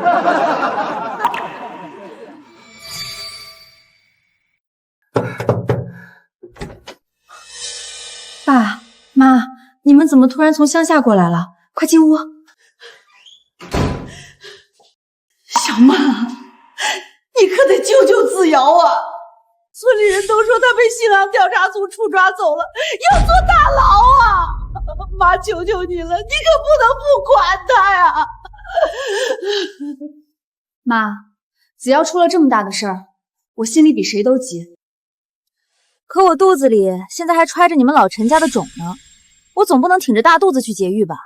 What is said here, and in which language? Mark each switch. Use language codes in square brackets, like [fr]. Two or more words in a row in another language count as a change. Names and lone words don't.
[zh] 爸媽，你們怎麼突然從鄉下過來了？快進屋。小曼，你可得救救子瑤啊！村里人都說他被信阳調查組處抓走了，要坐大牢啊！媽，求求你了，你可不能不管他呀！媽，子瑤出了這麼大的事兒，我心裡比誰都急。可我肚子裡現在還揣着你們老陳家的種呢，我總不能挺着大肚子去劫獄吧？